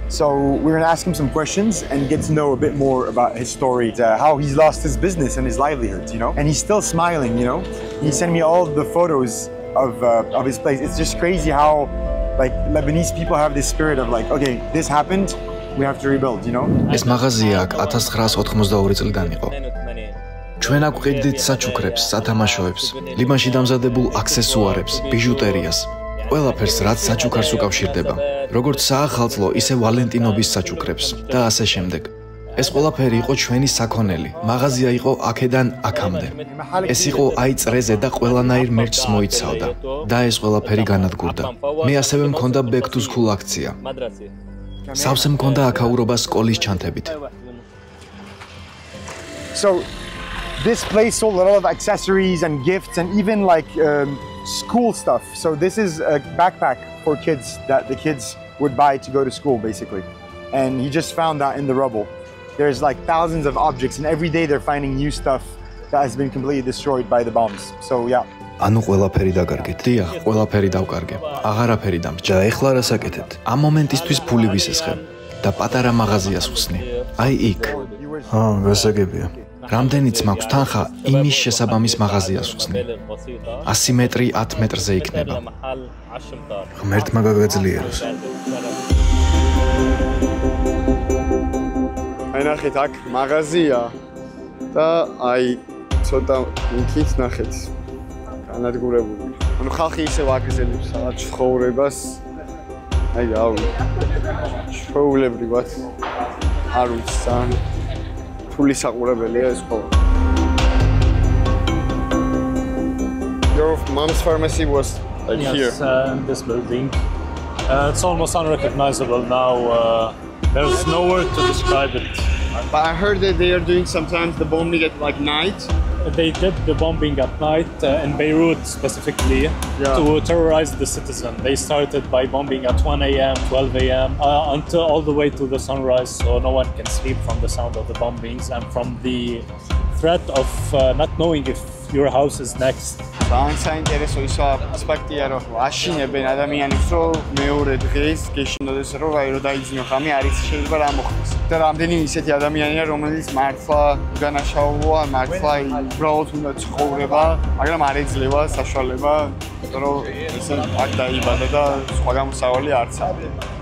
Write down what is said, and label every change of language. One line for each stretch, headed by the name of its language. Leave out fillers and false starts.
English: So we're gonna ask him some questions and get to know a bit more about his story, how he's lost his business and his livelihood, you know? And he's still smiling, you know? He sent me all the photos of his place. It's just crazy how like Lebanese people have this spirit of like, okay, this happened, we have to rebuild, you know?
Georgian: ეს მაღაზია აქ 1982 წლიდან იყო. ჩვენ აგვყიდით საჩუქრებს, სათამაშოებს, ლიბანში დამზადებულ აქსესუარებს, ბიჟუტერიას. ყველაფერს, რაც საჩუქარს უკავშირდება, როგორც საახალწლო, ისე ვალენტინობის საჩუქრებს და ასე შემდეგ. ეს ყველაფერი იყო ჩვენი საქონელი. მაღაზია იყო აქედან აქამდე. ეს იყო აი წრეზე და ყველანაირ მერჩს მოიცავდა და ეს ყველაფერი განადგურდა. მე ასევე მქონდა
English: back to school
Georgian: აქცია. სავსე მქონდა აქაურობა სკოლის ჩანთებით.
English: So this place sold a lot of accessories and gifts and even like school stuff. So this is a backpack for kids that the kids would buy to go to school basically. And he just found that in the rubble. There's like thousands of objects and every day they're finding new stuff that has been completely destroyed by the bombs. So yeah.
Georgian: ანუ ყველაფერი დაკარგეთ. დიახ, ყველაფერი დავკარგე. აღარაფერი დამჭა. ეხლა რა საკეთეთ? ამ მომენტისთვის ფული ვისესხებ და პატარა მაღაზიას ვხსნი. აი იქ. გასაგებია. რამდენიც მაქვს თანხა, იმის შესაბამის მაღაზიას ვხსნი. 100 მეტრი 10 მეტრზე იქნება. ღმერთმა გაგაძლიეროს. აი ნახეთ აქ მაღაზია და აი ცოტა იქით ნახეთ. განადგურებული. ანუ ხალხი ისევ აგრძელებს რაღაც ცხოვრებას. აი რავი. ჩვეულებრივად არ ვიცი ძალიან ფული საყურებელია ეს ხოლმე.
English: Your mom's pharmacy was like here. Yes, in this building. It's almost unrecognizable now. There's no word to describe it. But I heard that they are doing sometimes the bombing at like night they did the bombing at night in Beirut specifically to terrorize the citizen. They started by bombing at 1 a.m., 12 a.m. Until all the way to the sunrise, so no one can sleep from the sound of the bombings and from the threat of not knowing if your house is next.
Georgian: ძალიან საინტერესო ის ასპექტია, რომ აშინებენ ადამიანებს, რომ მეორე დღეს გეშინოდეს, რომ დაიძინო ხამი, არის შეიძლება რა მოხდეს. და რამდენი ისეთი ადამიანია, რომელიც მართლა განაშაულოა, მართლა უბრალოდ უნდა ცხოვრება, მაგრამ არ ეძლევა საშუალება, რომ ისე აქ დაიბადა და სხვა გამოსავალი არც არის.